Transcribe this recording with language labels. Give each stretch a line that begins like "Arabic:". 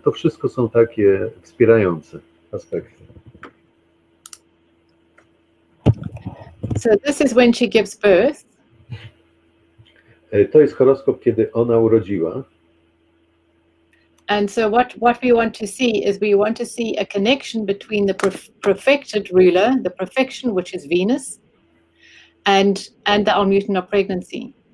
Polish: To wszystko są takie wspierające aspekty.
English: So this is when she gives birth.
Polish: To jest horoskop, kiedy ona urodziła.
English: And so what we want to see is we want to see a connection between the perfected ruler, the perfection, which is Venus, and the Almuten of pregnancy.